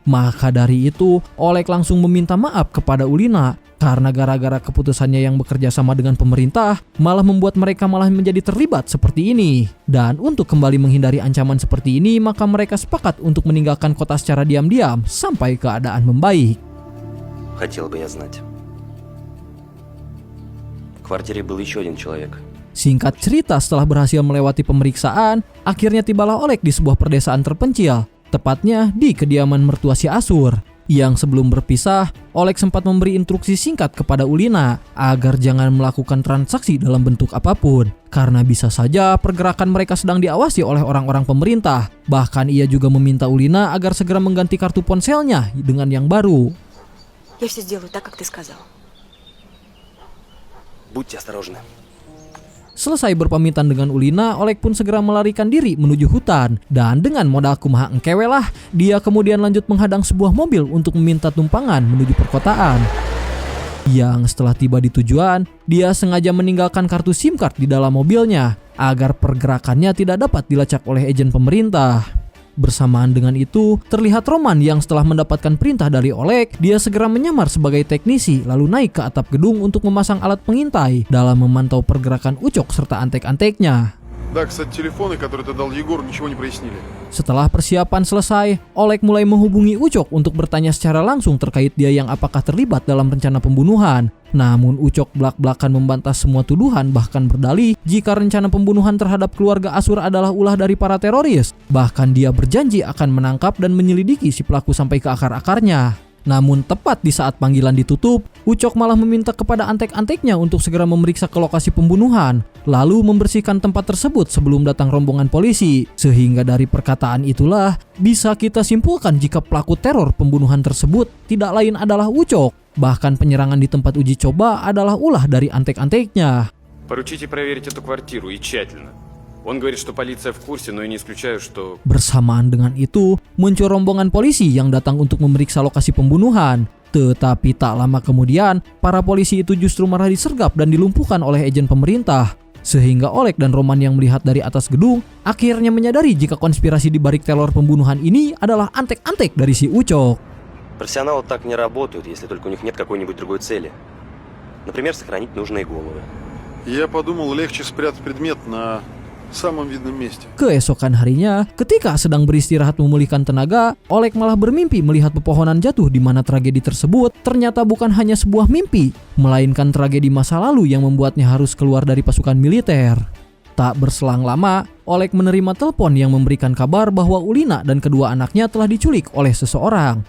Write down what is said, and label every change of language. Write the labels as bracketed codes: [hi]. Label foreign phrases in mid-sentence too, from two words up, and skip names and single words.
[id] Maka dari itu, Oleg langsung meminta maaf kepada Ulina karena gara-gara keputusannya yang bekerja sama dengan pemerintah malah membuat mereka malah menjadi terlibat seperti ini. Dan untuk kembali menghindari ancaman seperti ini, maka mereka sepakat untuk meninggalkan kota secara diam-diam sampai keadaan membaik. [ru] Хотел бы я знать. В квартире был еще один человек. [id] Singkat cerita, setelah berhasil melewati pemeriksaan, akhirnya tibalah Oleg di sebuah perdesaan terpencil, tepatnya di kediaman mertua si Asur. Yang sebelum berpisah, Oleg sempat memberi instruksi singkat kepada Ulina agar jangan melakukan transaksi dalam bentuk apapun, karena bisa saja pergerakan mereka sedang diawasi oleh orang-orang pemerintah. Bahkan ia juga meminta Ulina agar segera mengganti kartu ponselnya dengan yang baru. [ru] Я все сделаю так, как ты сказал. Будьте осторожны. [id] Selesai berpamitan dengan Ulina, Oleg pun segera melarikan diri menuju hutan. Dan dengan modal [su] kumaha engkewe lah, [id] dia kemudian lanjut menghadang sebuah mobil untuk meminta tumpangan menuju perkotaan. Yang setelah tiba di tujuan, dia sengaja meninggalkan kartu [en] SIM card [id] di dalam mobilnya agar pergerakannya tidak dapat dilacak oleh agen pemerintah. Bersamaan dengan itu, terlihat Roman yang setelah mendapatkan perintah dari Oleg, dia segera menyamar sebagai teknisi lalu naik ke atap gedung untuk memasang alat pengintai dalam memantau pergerakan Ucok serta antek-anteknya. [ru] Да, кстати, телефоны, которые ты дал Егору, ничего не прояснили. [id] Setelah persiapan selesai, Oleg mulai menghubungi Ucok untuk bertanya secara langsung terkait dia yang apakah terlibat dalam rencana pembunuhan. Namun Ucok belak-belakan membantah semua tuduhan, bahkan berdalih jika rencana pembunuhan terhadap keluarga Asur adalah ulah dari para teroris. Bahkan dia berjanji akan menangkap dan menyelidiki si pelaku sampai ke akar-akarnya. Namun tepat di saat panggilan ditutup, Ucok malah meminta kepada antek-anteknya untuk segera memeriksa ke lokasi pembunuhan, lalu membersihkan tempat tersebut sebelum datang rombongan polisi. Sehingga dari perkataan itulah bisa kita simpulkan jika pelaku teror pembunuhan tersebut tidak lain adalah Ucok. Bahkan penyerangan di tempat uji coba adalah ulah dari antek-anteknya. [ru] Поручите проверить эту квартиру и тщательно. Он говорит, что полиция в курсе, но я не исключаю, что... [id] Bersamaan dengan itu, muncul rombongan polisi yang datang untuk memeriksa lokasi pembunuhan. Tetapi tak lama kemudian, para polisi itu justru malah disergap dan dilumpuhkan oleh agen pemerintah. Sehingga Oleg dan Roman yang melihat dari atas gedung akhirnya menyadari jika konspirasi di balik teror pembunuhan ini adalah antek-antek dari si Ucok. [ru] Профессионалы так не работают, если только у них нет какой-нибудь другой цели. Например, сохранить нужные головы. Я подумал, легче спрятать предмет на самом видном месте. [id] Keesokan harinya, ketika sedang beristirahat memulihkan tenaga, Oleg malah bermimpi melihat pepohonan jatuh di mana tragedi tersebut ternyata bukan hanya sebuah mimpi, melainkan tragedi masa lalu yang membuatnya harus keluar dari pasukan militer. Tak berselang lama, Oleg menerima telepon yang memberikan kabar bahwa Ulina dan kedua anaknya telah diculik oleh seseorang.